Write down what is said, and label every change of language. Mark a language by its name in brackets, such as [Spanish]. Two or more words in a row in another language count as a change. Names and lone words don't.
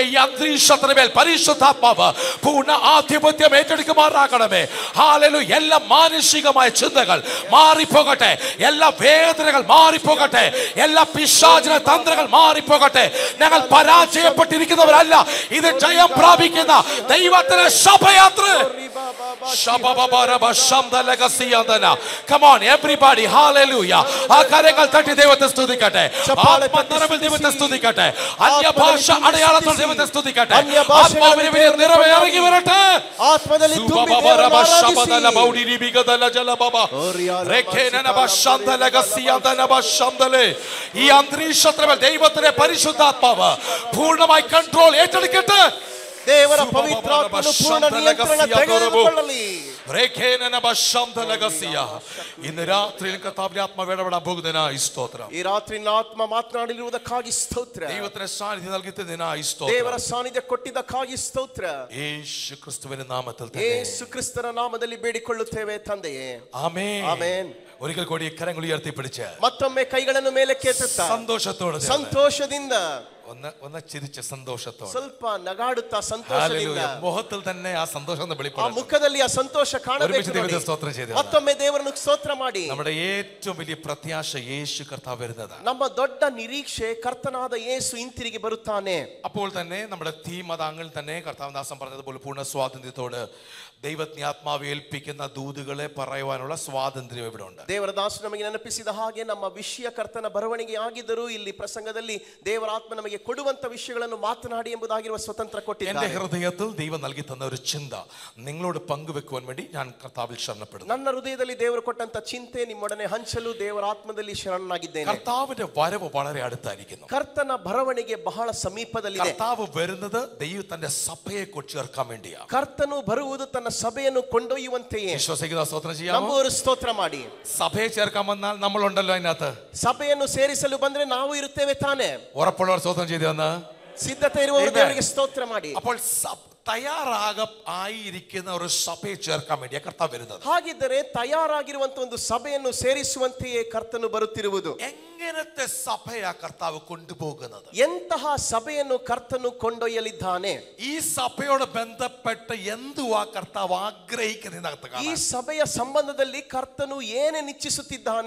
[Malayalam] ഈ അന്തരീക്ഷത്തിന് മേൽ പരിശുദ്ധാത്മാവ് പൂർണ്ണ ആധിപത്യം ഏറ്റെടുക്കുമാറാകണമേ. ഹല്ലേലൂയ. എല്ലാ മാനുഷികമായ ചിന്തകൾ മാറിപ്പോകട്ടെ. എല്ലാ വേദനകൾ മാറിപ്പോകട്ടെ. എല്ലാ പിശാചിന തന്ത്രങ്ങൾ മാറിപ്പോകട്ടെ. ഞങ്ങൾ പരാജയപ്പെട്ടിരിക്കുന്നവരല്ല, ഇത് ജയം പ്രാപിക്കുന്ന ദൈവത്തിന്റെ ശപയാത്ര. [English] Come on everybody, hallelujah. [Malayalam] ആ കരങ്ങൾ തട്ടി ദൈവത്തെ സ്തുതിക്കട്ടെ. ആത്മനിറവിൽ ദൈവത്തെ സ്തുതിക്കട്ടെ. അന്യഭാഷ അടയാളത്തോടെ ദൈവത്തെ സ്തുതിക്കട്ടെ. ആത്മാവിന്റെ വലിയ നിറവ് ഇറങ്ങി വരട്ടെ. [Kannada] ആത്മದಲ್ಲಿ ತುಂಬಿ [Malayalam] ഈ അന്തരീക്ഷത്തിൽ ദൈവത്തിന്റെ പരിശുദ്ധാത്മാവ് പൂർണ്ണമായി കൺട്രോൾ ഏറ്റെടുക്കട്ടെ. [Kannada] ದೇವರ ಪವಿತ್ರಾತ್ಮನು ಪೂರ್ಣ ನಿಯಂತ್ರಣ ತೆಗೆದುಕೊಳ್ಳಲಿ. [Malayalam] ഇന്ന് രാത്രിയിൽ കർത്താവിന്റെ ആത്മാവ് ഇടപെടാൻ പോകുന്നതിനായി സ്തോത്രം. [Kannada] ಈ ರಾತ್ರಿ ಆತ್ಮ ಮಾತನಾಡಿರುವುದಕ್ಕಾಗಿ ಸ್ತೋತ್ರ. [Malayalam] ദൈവത്തിന്റെ സാന്നിധ്യം നൽകിയതിനായി സ്തോത്രം. [Kannada] ದೇವರ ಸಾನ್ನಿಧ್ಯ ಕೊಟ್ಟಿದ್ದಕ್ಕಾಗಿ ಸ್ತೋತ್ರ. [Malayalam] യേശു ക്രിസ്തുവിന്റെ നാമത്തിൽ തന്നെ, [Kannada] യേശു ಕ್ರಿಸ್ತನ ನಾಮದಲ್ಲಿ ಬೇಡಿಕೊಳ್ಳುತ್ತೇವೆ ತಂದೆಯೇ. [Malayalam] ആമേൻ. [Kannada] ಆಮೆನ್. [Malayalam] ഒരിക്കൽ കൂടി കരങ്ങൾ ഉയർത്തി പിടിച്ച് [Kannada] ಮತ್ತೊಮ್ಮೆ ಕೈಗಳನ್ನು ಮೇಲಕ್ಕೆ ಎತ್ತುತ್ತಾ [Malayalam] സന്തോഷത്തോടെ [Kannada] ಸಂತೋಷದಿಂದ [Malayalam] ഒന്ന് ചിരിച്ച സന്തോഷത്തോടെ [Kannada] ಸ್ವಲ್ಪ ನಗಾಡುತ್ತಾ ಸಂತೋಷದಿಂದ [Malayalam] മുഖത്തിൽ തന്നെ [Kannada] ಆ ಸಂತೋಷವನ್ನು ಆ [Malayalam] വെളിപ്പെടുത്തണം. [Kannada] ಮುಖದಲ್ಲಿ ಆ ಸಂತೋಷ ಕಾಣಬೇಕು. [Malayalam] ദൈവത്തെ സ്തോത്രം ചെയ്തു. [Kannada] ಮತ್ತೊಮ್ಮೆ ದೇವರನ್ನು ಸ್ತೋತ್ರ ಮಾಡಿ. [Malayalam] നമ്മുടെ ഏറ്റവും വലിയ പ്രത്യാശ യേശു കർത്താവ് വരുന്നതാണ്. [Kannada] ನಮ್ಮ ದೊಡ್ಡ ನಿರೀಕ್ಷೆ ಕರ್ತನಾದ ಯೇಸು ಹಿಂತಿರುಗಿ ಬರುತ್ತಾನೆ. [Malayalam] അപ്പോൾ തന്നെ നമ്മുടെ തീം അതാങ്ങളിൽ തന്നെ കർത്താവദാസൻ പറഞ്ഞതുപോലെ പൂർണ്ണ സ്വാതന്ത്ര്യത്തോട് ദൈവത്തെ ആത്മാവ് ഏൽപ്പിക്കുന്ന ദൂതുകളെ പറയുവാനുള്ള സ്വാതന്ത്ര്യം ഇവിടെ ഉണ്ട്. [Kannada] ದೇವರ ದಾಸನು ನಮಗೆ ನೆನಪಿಸಿದ ಹಾಗೆ ನಮ್ಮ ವಿಷಯ ಕರ್ತನ ಬರವಣಿಗೆ ಆಗಿದ್ದರೂ ಇಲ್ಲಿ ಪ್ರಸಂಗದಲ್ಲಿ ದೇವರ ಆತ್ಮ ನಮಗೆ ಕೊಡುವಂತ ವಿಷಯಗಳನ್ನು ಮಾತನಾಡಿ ಎಂಬುದಾಗಿರುವ ಸ್ವತಂತ್ರ ಕೊಟ್ಟಿದ್ದಾನೆ. [Malayalam] എൻ്റെ ഹൃദയത്തിൽ ദൈവം നൽകി തന്ന ഒരു ചിന്ത നിങ്ങളോട് പങ്കുവെക്കുവാൻ വേണ്ടി ഞാൻ കർത്താവിൽ ശരണപ്പെടുന്നു. [Kannada] ನನ್ನ ಹೃದಯದಲ್ಲಿ ದೇವರು ಕೊಟ್ಟಂತ ಚಿಂತೆ ನಿಮ್ಮೊಡನೆ ಹಂಚಲು ದೇವರ ಆತ್ಮದಲ್ಲಿ ಶರಣನಾಗಿದ್ದೇನೆ. [Malayalam] കർത്താവിന്റെ വരവ് വളരെ അടുത്തായിരിക്കുന്നു. [Kannada] ಕರ್ತನ ಬರವಣಿಗೆ ಬಹಳ ಸಮೀಪದಲ್ಲಿದೆ. [Malayalam] കർത്താവ് വരുന്നത് ദൈവം തന്റെ സഭയെ ചേർക്കാൻ വേണ്ടിയാണ്. [Kannada] ಕರ್ತನು ಬರುವುದು ತನ್ನ ಸಭೆಯನ್ನು ಕೊಂಡೊಯ್ಯುವಂತೆಯೇ. [Malayalam] വിശ്വസിക്കുന്ന സ്തോത്രം ചെയ്യാമോ? [Kannada] ನಮ್ಮವರು ಸ್ತೋತ್ರ ಮಾಡಿ. [Malayalam] സഭയെ ചേർക്കാൻ വന്നാൽ നമ്മളുണ്ടല്ലോ അതിനകത്ത്. [Kannada] ಸಭೆಯನ್ನು ಸೇರಿಸಲು ಬಂದ್ರೆ ನಾವು ಇರುತ್ತೇವೆ ತಾನೆ. [Malayalam] ഉറപ്പുള്ളവർ സ്തോത്രം ചെയ്തു വന്ന് [Kannada] ಸಿದ್ಧತೆ ಇರುವವರು ದೇವರಿಗೆ ಸ್ತೋತ್ರ ಮಾಡಿ. [Malayalam] അപ്പോൾ തയ്യാറായിരിക്കുന്ന ഒരു സഭയെ ചേർക്കാൻ വേണ്ടിയാണ് കർത്താവ് വരുന്നത്. [Kannada] ಹಾಗಿದ್ದರೆ ತಯಾರಾಗಿರುವಂತ ಒಂದು ಸಭೆಯನ್ನು ಸೇರಿಸುವಂತೆಯೇ ಕರ್ತನು ಬರುತ್ತಿರುವುದು. [Malayalam] എങ്ങനത്തെ സഭയാ കർത്താവ് കൊണ്ടുപോകുന്നത്? [Kannada] ಎಂತಹ ಸಭೆಯನ್ನು ಕರ್ತನು ಕೊಂಡೊಯ್ಯಲಿದ್ದಾನೆ? [Malayalam] ഈ സഭയോട് ബന്ധപ്പെട്ട് എന്തുവാ കർത്താവ് ആഗ്രഹിക്കുന്നതിനകത്ത് [Kannada] ಈ ಸಭೆಯ ಸಂಬಂಧದಲ್ಲಿ ಕರ್ತನು ಏನೇ ನಿಶ್ಚಿಸುತ್ತಿದ್ದಾನೆ?